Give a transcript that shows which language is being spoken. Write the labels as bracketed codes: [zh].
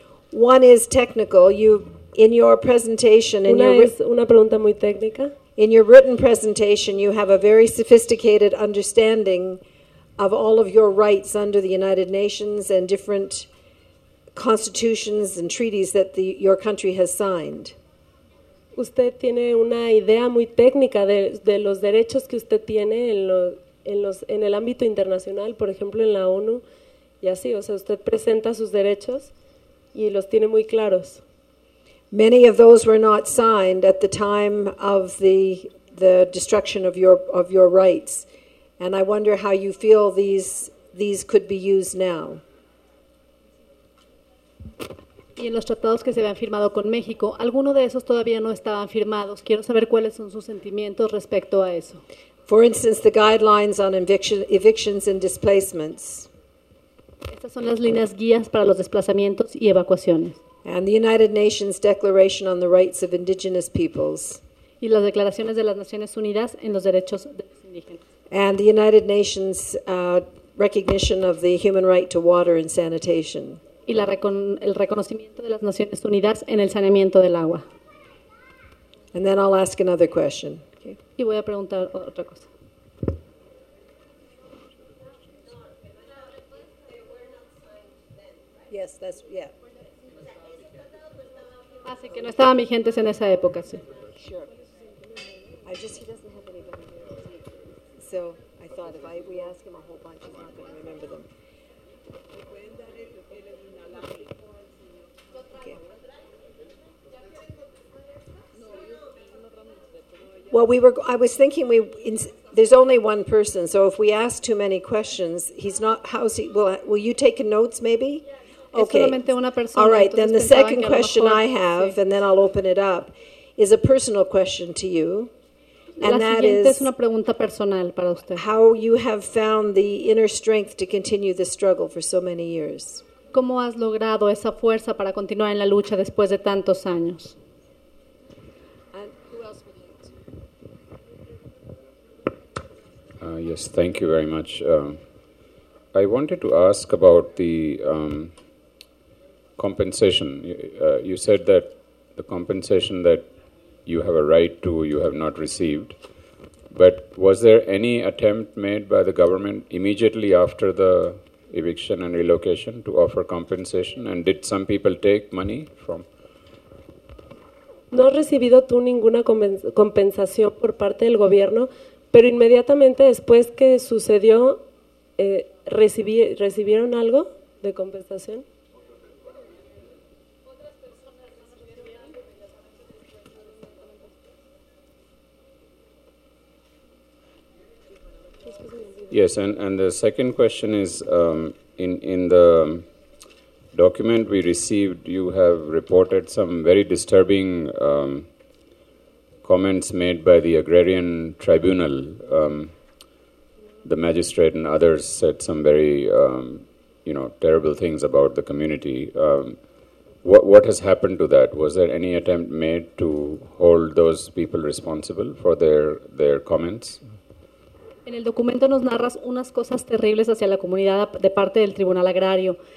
[en] One is technical. You, in your presentation, [es] una [en] in your [es] es una pregunta muy técnica. [en] In your written presentation, you have a very sophisticated understanding of all of your rights under the United Nations and different constitutions and treaties that your country has signed. [es] Usted tiene una idea muy técnica de los derechos que usted tiene en el ámbito internacional, por ejemplo, en la ONU, y así, o sea, usted presenta sus derechos y los tiene muy claros. [en] Many of those were not signed at the time of the destruction of your rights, and I wonder how you feel these could be used now. [es] Y en los tratados que se habían firmado con México, alguno de esos todavía no estaban firmados. Quiero saber cuáles son sus sentimientos respecto a eso. [en] For instance, the guidelines on evictions and displacements. [es] Estas son las líneas guías para los desplazamientos y evacuaciones. [en] And the United Nations Declaration on the Rights of Indigenous Peoples. [es] Y las declaraciones de las Naciones Unidas en los derechos de los indígenas. [en] And the United Nations recognition of the human right to water and sanitation. [es] Y el reconocimiento de las Naciones Unidas en el saneamiento del agua. [en] And then I'll ask another question. [es] Okay. Y voy a preguntar otra cosa. [en] Yes, that's yeah. [es] Así que no estaban vigentes en esa época, sí. [en] Sure. He doesn't have anybody here. So I thought if we ask him a whole bunch, he's not going to remember them. Okay. Well, there's only one person, so if we ask too many questions, he's not. How's he? Will you take notes, maybe? Okay. All right, then the second question I have, and then I'll open it up, is a personal question to you, and that is how you have found the inner strength to continue this struggle for so many years. [es] ¿Cómo has logrado esa fuerza para continuar en la lucha después de tantos años? [en] Yes, thank you very much. I wanted to ask about the compensation. You said that the compensation that you have a right to, you have not received. But was there any attempt made by the government immediately after the eviction and relocation to offer compensation? And did some people take money from? [es] No has recibido tú ninguna compensación por parte del gobierno, pero inmediatamente después que sucedió, ¿recibieron algo de compensación? [en] Yes, and the second question is, in the document we received, you have reported some very disturbing comments made by the Agrarian Tribunal. The magistrate and others said some very, terrible things about the community. What has happened to that? Was there any attempt made to hold those people responsible for their comments? [es] En el documento nos narras unas cosas terribles hacia la comunidad de parte del Tribunal Agrario.